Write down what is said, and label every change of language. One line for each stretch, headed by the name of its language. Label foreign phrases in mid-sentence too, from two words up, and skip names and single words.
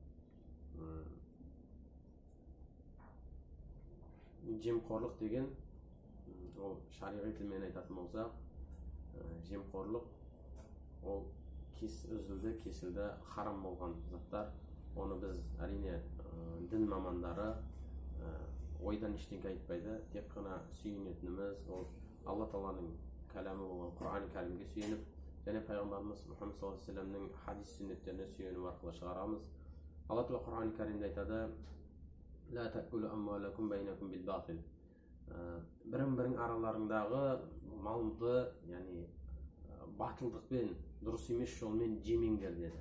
Kazakh: Жемқорлық деген, ол шариғи тілмен айтатын болсақ, жемқорлық ол үзілді кесілді харам болған заттар. Оны біз әрине дін мамандары ойдан ештеңе айтпайды, тек қана сүйенетініміз ол Алла Тағаланың кәламы болған Құран кәрімге сүйеніп, және пайғамбарымыз Мұхаммед
Arabic: صلى الله عليه وسلم
Kazakh: хадис сүннеттеріне сүйеніп арқылы шығарамыз. Алла Тағала Құран кәрімде айтады:
Arabic: «لا تأكلوا أموالكم بينكم بالباطل».
Kazakh: Бірін-бірің араларыңдағы малды, яғни батылдықпен, дұрыс емес жолмен жемеңдер деді.